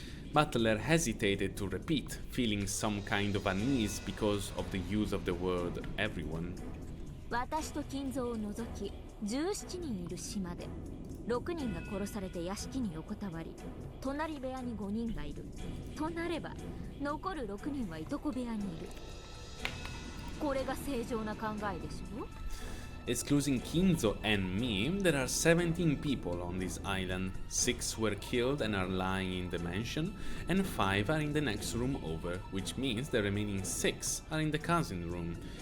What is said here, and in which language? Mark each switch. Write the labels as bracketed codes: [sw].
[en] Butler hesitated to repeat, feeling some kind of unease because of the use of the word everyone. [ja] 私と金蔵を除き17人いる島で6人が殺されて屋敷に横たわり、隣部屋に5人がいるとなれば、残る6人はいとこ部屋にいる。これが正常な考えでしょ。 [en] Excluding Kinzo and me, there are 17 people on this island. 6 were killed and are lying in the mansion, and 5 are in the next room over, which means the remaining 6 are in the cousin room.